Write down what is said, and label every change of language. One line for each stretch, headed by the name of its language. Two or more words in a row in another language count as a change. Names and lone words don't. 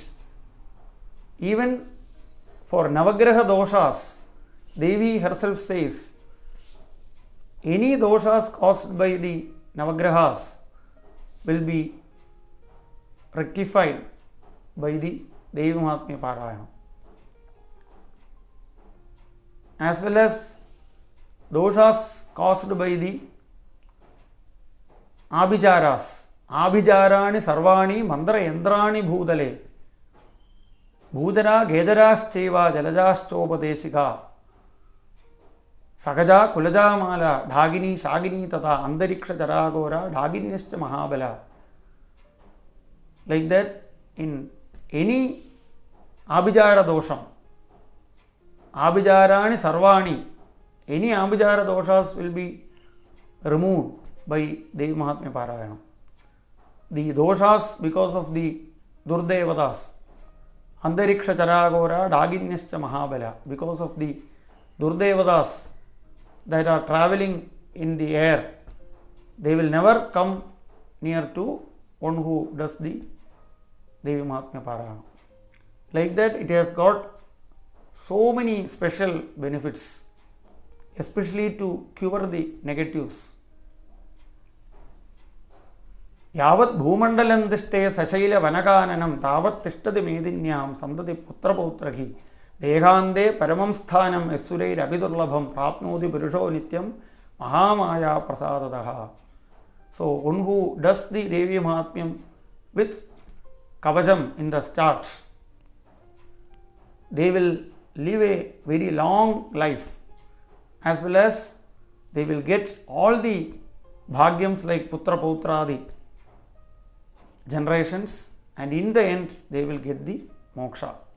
English: Even for Navagraha doshas, Devi herself says, any doshas caused by the Navagrahas will be rectified by the Devi Mahathmya Parayana. As well as doshas caused by the abhijaras,
Sanskrit: abhijarani sarvani mandra yandrani bhudale, bhujara gejarashcheva jalajashchopadeshika, sagaja kulaja mala dhagini shagini tata andariksha charagora dhaginyascha mahabala.
English: Like that, in any
Sanskrit: abhijara dosham, abhijarani sarvani,
English: any abhijara doshas will be removed by Devi Mahathmya Parayana. The doshas because of the durdevatas,
Sanskrit: andariksha charagora dhaginyascha mahabala,
English: because of the durdevatas that are traveling in the air, they will never come near to one who does the Devi Mahathmya Parayana. Like that, it has got so many special benefits, especially to cure the negatives.
Sanskrit: Yavat bhumandalam dishte sashaila vanakananam tavat tishtati medinyam sandati putra pautraki dehande paramam sthanam esurair abhidurlabham prapnoti purusho nityam mahamaya prasadadaha.
English: So, one who does the Devi Mahathmyam with kavacham in the start, they will live a very long life, as well as they will get all the bhagyams like
Sanskrit: putra pautradi
English: generations, and in the end they will get the moksha.